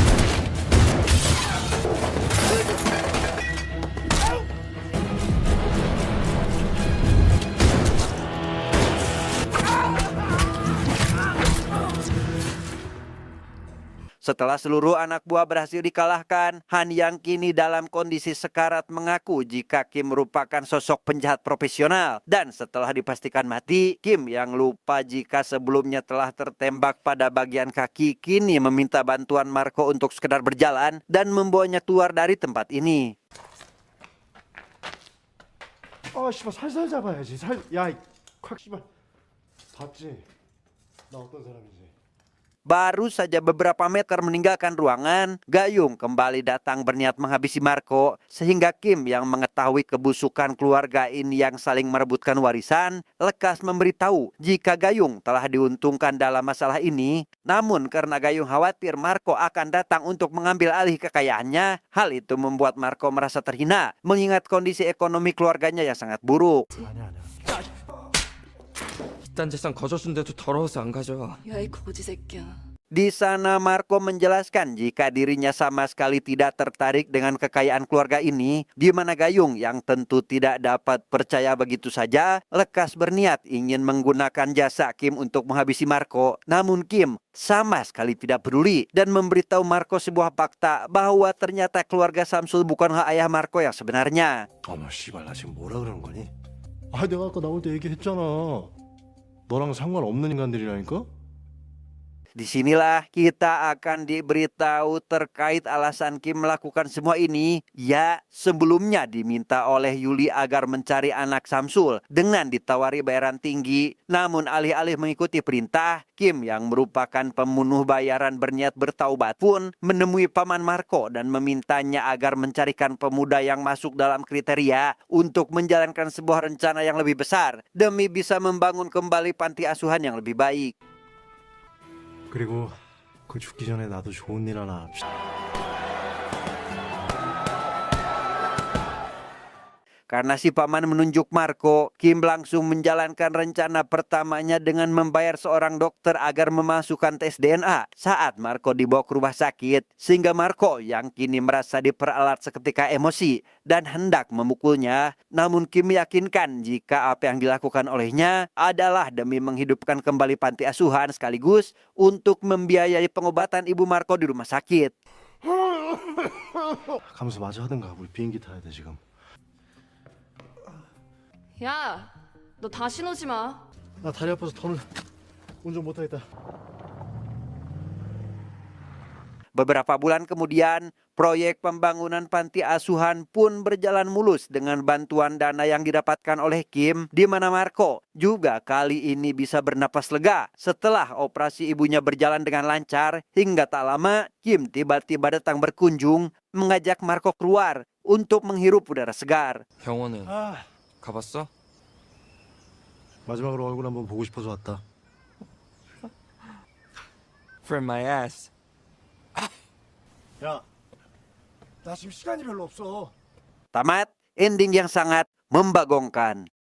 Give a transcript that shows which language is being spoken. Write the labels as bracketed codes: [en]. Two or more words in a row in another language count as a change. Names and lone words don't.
[id] setelah seluruh anak buah berhasil dikalahkan, Han yang kini dalam kondisi sekarat mengaku jika Kim merupakan sosok penjahat profesional. Dan setelah dipastikan mati, Kim yang lupa jika sebelumnya telah tertembak pada bagian kaki kini meminta bantuan Marco untuk sekedar berjalan dan membawanya keluar dari tempat ini. [ko] 씨발 살살 잡아야지. 야, 콱 씨발. 봤지? 나 어떤 사람인지. [id] Baru saja beberapa meter meninggalkan ruangan, Gayung kembali datang berniat menghabisi Marco, sehingga Kim yang mengetahui kebusukan keluarga ini yang saling merebutkan warisan, lekas memberitahu jika Gayung telah diuntungkan dalam masalah ini. Namun karena Gayung khawatir Marco akan datang untuk mengambil alih kekayaannya, hal itu membuat Marco merasa terhina, mengingat kondisi ekonomi keluarganya yang sangat buruk. [ko] 아니야. 딴 재산 거저준데도 더러워서 안 가져. 야, 이 거지 새끼야. [id] Di sana Marco menjelaskan jika dirinya sama sekali tidak tertarik dengan kekayaan keluarga ini, di mana Gayung yang tentu tidak dapat percaya begitu saja, lekas berniat ingin menggunakan jasa Kim untuk menghabisi Marco. Namun Kim sama sekali tidak peduli dan memberitahu Marco sebuah fakta bahwa ternyata keluarga Samsul bukanlah ayah Marco yang sebenarnya. [ko] 어머 씨발 나 지금 뭐라 그러는 거니? 아 내가 아까 나올 때 얘기했잖아. 너랑 상관없는 인간들이라니까? [id] Disinilah kita akan diberitahu terkait alasan Kim melakukan semua ini. Ya, sebelumnya diminta oleh Yuli agar mencari anak Samsul dengan ditawari bayaran tinggi. Namun alih-alih mengikuti perintah, Kim yang merupakan pembunuh bayaran berniat bertaubat pun menemui paman Marco dan memintanya agar mencarikan pemuda yang masuk dalam kriteria untuk menjalankan sebuah rencana yang lebih besar demi bisa membangun kembali panti asuhan yang lebih baik. [ko] 그리고 그 죽기 전에 나도 좋은 일 하나 합시다. [id] Karena si paman menunjuk Marco, Kim langsung menjalankan rencana pertamanya dengan membayar seorang dokter agar memasukkan tes DNA saat Marco dibawa ke rumah sakit. Sehingga Marco yang kini merasa diperalat seketika emosi dan hendak memukulnya. Namun Kim meyakinkan jika apa yang dilakukan olehnya adalah demi menghidupkan kembali panti asuhan sekaligus untuk membiayai pengobatan ibu Marco di rumah sakit. [ko] 가면서 마저 하든가 우리 비행기 타야 돼 지금. 야, 너 다시 오지 마. 나 다리 아파서 더는 운전 못하겠다. [id] Beberapa bulan kemudian, proyek pembangunan panti asuhan pun berjalan mulus dengan bantuan dana yang didapatkan oleh Kim, di mana Marco juga kali ini bisa bernapas lega setelah operasi ibunya berjalan dengan lancar. Hingga tak lama, Kim tiba-tiba datang berkunjung, mengajak Marco keluar untuk menghirup udara segar. [ko] 병원은 가봤어? 마지막으로 얼굴 한번 보고 싶어서 왔다. [en] For my ass. [ko] 야, 나 지금 시간이 별로 없어. [id] Tamat, ending yang sangat membagongkan.